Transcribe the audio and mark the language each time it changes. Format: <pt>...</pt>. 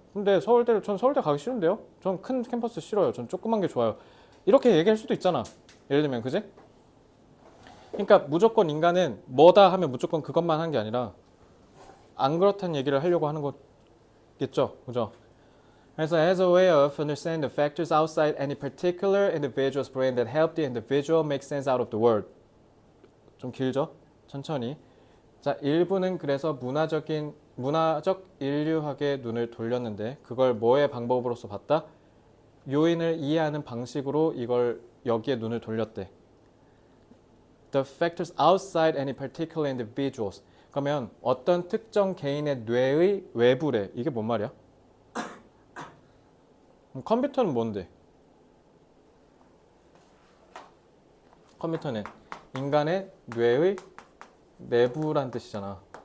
<ko>근데 전 서울대 가기 싫은데요? 전 큰 캠퍼스 싫어요. 전 조그만 게 좋아요. 이렇게 얘기할 수도 있잖아. 예를 들면 그지? 그러니까 무조건 인간은 뭐다 하면 무조건 그것만 한 게 아니라 안 그렇다는 얘기를 하려고 하는 거겠죠. 그죠? 그래서</ko> <en>as a way of understanding the factors outside any particular individual's brain that help the individual make sense out of the world.</en> <ko>좀 길죠? 천천히. 자, 일부는 그래서 문화적 인류학의 눈을 돌렸는데 그걸 뭐의 방법으로서 봤다? 요인을 이해하는 방식으로 이걸 여기에 눈을 돌렸대.</ko> <en>The factors outside any particular individuals.</en> <ko>그러면 어떤 특정 개인의 뇌의 외부래. 이게 뭔 말이야? 컴퓨터는 뭔데? 컴퓨터는 인간의 뇌의 내부란 뜻이잖아.</ko>